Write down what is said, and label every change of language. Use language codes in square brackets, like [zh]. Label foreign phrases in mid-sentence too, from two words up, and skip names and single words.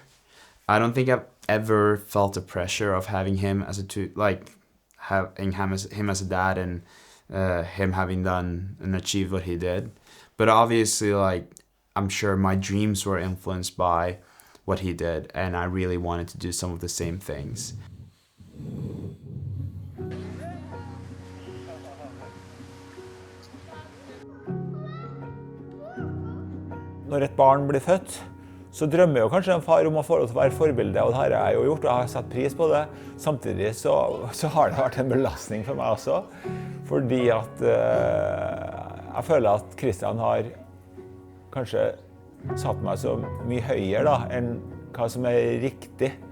[en] I don't think I've ever felt the pressure of having him as having him as a dad and him having done and achieved what he did. But obviously, like, I'm sure my dreams were influenced by what he did, and I really wanted to do some of the same things. [no] Når et barn blir født, så drømmer jo kanskje en far om å få lov til å være forbilde, og det har jeg jo gjort, og jeg har satt pris på det. Samtidig så har det vært en belastning for meg også, fordi at jeg føler at Christian har kanskje satt meg så mye høyere da, enn hva som er riktig.